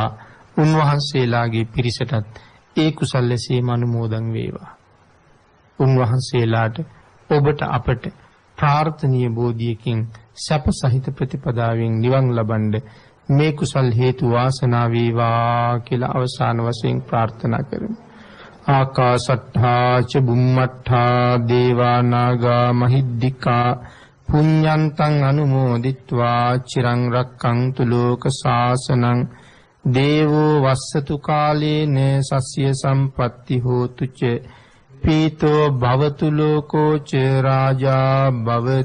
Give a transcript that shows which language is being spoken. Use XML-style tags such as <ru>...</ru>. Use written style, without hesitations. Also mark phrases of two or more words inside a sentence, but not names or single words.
<si>උන්වහන්සේලාගේ පිරිසටත් ඒ කුසල් ලෙසේම අනුමෝදන් වේවා. උන්වහන්සේලාට ඔබට අපට ප්‍රාර්ථනීය බෝධියකින් සැප සහිත ප්‍රතිපදාවෙන් නිවන් ලබන්න මේ කුසල් හේතු වාසනා වේවා කියලා අවසාන වශයෙන් ප්‍රාර්ථනා කරමු.</si> <pi>ආකාශට්ඨා ච බුම්මට්ඨා දේවා නාග මහිද්దికා පුඤ්ඤන්තං අනුමෝදිත්වා චිරං රක්ඛන්තු ලෝක ශාසනං දේවෝ වස්සතු කාලේන සස්ය සම්පatti හෝතු ච පීතෝ භවතු ලෝකෝ ච රාජා භව</pi>